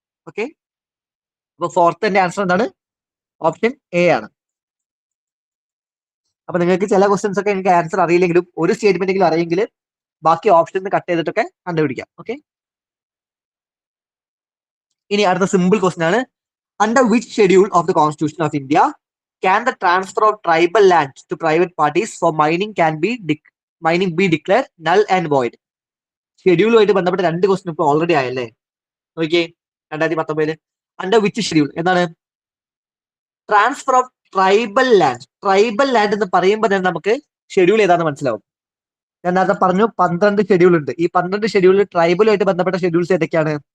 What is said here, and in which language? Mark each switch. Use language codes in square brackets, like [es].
[ml] Okay, അപ്പൊ ഫോർത്തിന്റെ answer എന്താണ്? Option A ആണ്. അപ്പൊ നിങ്ങൾക്ക് ചില ക്വസ്റ്റ്യൻസ് ഒക്കെ എനിക്ക് ആൻസർ അറിയില്ലെങ്കിലും ഒരു സ്റ്റേറ്റ്മെന്റെങ്കിലും അറിയെങ്കിൽ ബാക്കി ഓപ്ഷൻ കട്ട് ചെയ്തിട്ടൊക്കെ കണ്ടുപിടിക്കാം. ഓക്കെ, ഇനി അടുത്ത സിമ്പിൾ ക്വസ്റ്റ്യൻ ആണ്. [en] Under which schedule of the constitution of India can the transfer of tribal land to private parties for mining be declared null and void? [ml] ഷെഡ്യൂളുമായിട്ട് ബന്ധപ്പെട്ട 2 ക്വസ്റ്റ്യൻ ഇപ്പോൾ already ആയല്ലേ? നോക്കിയേ, 2019 [en] under which schedule [ml] എന്താണ്? Transfer of tribal land. Tribal land എന്ന് പറയുമ്പോൾ തന്നെ നമുക്ക് schedule ഏതാണെന്ന് മനസ്സിലാവും. ഞാൻ നേരത്തെ പറഞ്ഞു 12 ഷെഡ്യൂൾ ഉണ്ട്. ഈ 12 ഷെഡ്യൂളിൽ ട്രൈബലുമായിട്ട് ബന്ധപ്പെട്ട ഷെഡ്യൂൾസ് ഏതൊക്കെയാണ്?